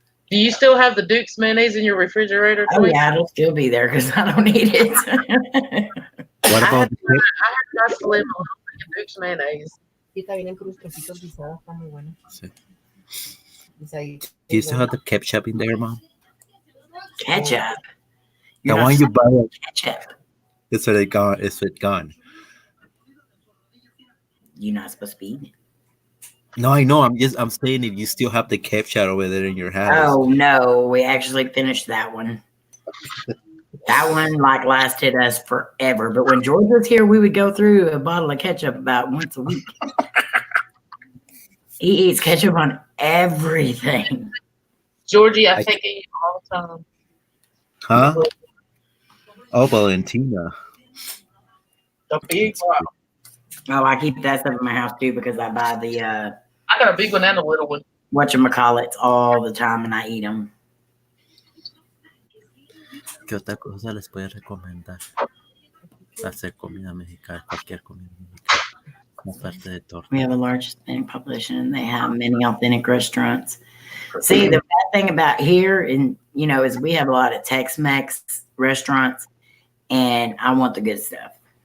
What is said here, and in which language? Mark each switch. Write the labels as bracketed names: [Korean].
[English] Do you still have the Duke's mayonnaise in your refrigerator? Oh yeah, it'll still be there because I don't need it. What about the I have got to live on Duke's mayonnaise. [Spanish] Y está bien en cruz, trocitos guisados, está muy bueno. Sí. Guisadito. [English] Do you still have the ketchup in there, Mom? Ketchup. The You're one not you buy, ketchup. is it gone? Is it gone? You're not supposed to be eating it. No, I know. I'm saying if you still have the ketchup over there in your house. Oh no, we actually finished that one. That one like lasted us forever. But when George was here, we would go through a bottle of ketchup about once a week. He eats ketchup on everything. Georgie, I take it all the time. Huh? Oh, Valentina. The big one. Oh, I keep that stuff in my house too because I buy the I got a big one and a little one. whatchamacallits all the time and I eat them. [Spanish] ¿Qué otra cosa les puedo recomendar? Hacer comida mexicana, cualquier comida mexicana. Como parte de torta. [English] We have a large Hispanic population and they have many authentic restaurants. See, the bad thing about here is we have a lot of Tex-Mex restaurants and I want the good stuff.